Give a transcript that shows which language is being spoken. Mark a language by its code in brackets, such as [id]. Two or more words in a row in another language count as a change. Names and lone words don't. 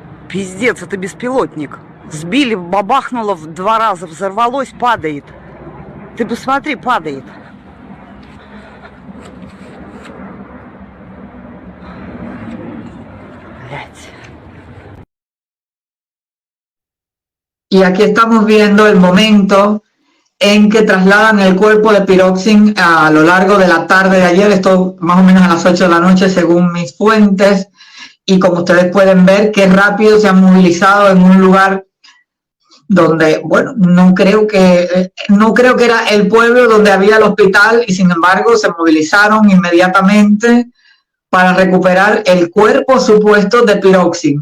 [ru] Пиздец, это беспилотник. Сбили, бабахнуло в 2 раза, взорвалось, падает. Ты посмотри, падает. Блять. [es] Y aquí estamos viendo el momento en que trasladan el cuerpo de Piroxin a lo largo de la tarde de ayer, esto más o menos a las 8 de la noche según mis fuentes, y como ustedes pueden ver, qué rápido se han movilizado en un lugar donde, bueno, no creo que era el pueblo donde había el hospital, y sin embargo se movilizaron inmediatamente para recuperar el cuerpo supuesto de Piroxin.